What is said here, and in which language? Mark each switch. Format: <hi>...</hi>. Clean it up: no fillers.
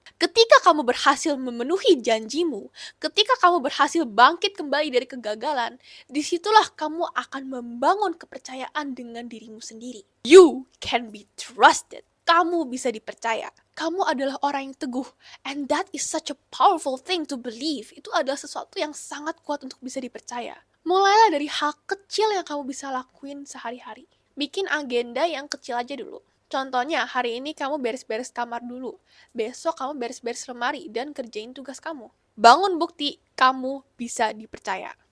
<id>Ketika kamu berhasil memenuhi janjimu, ketika kamu berhasil bangkit kembali dari kegagalan, disitulah kamu akan membangun kepercayaan dengan dirimu sendiri.</id> <en>You can be trusted.</en> <id>Kamu bisa dipercaya. Kamu adalah orang yang teguh.</id> <en>And that is such a powerful thing to believe.</en> <id>Itu adalah sesuatu yang sangat kuat untuk bisa dipercaya. Mulailah dari hal kecil yang kamu bisa lakuin sehari-hari. Bikin agenda yang kecil aja dulu. Contohnya, hari ini kamu beres-beres kamar dulu. Besok kamu beres-beres lemari dan kerjain tugas kamu. Bangun bukti, kamu bisa dipercaya.</id>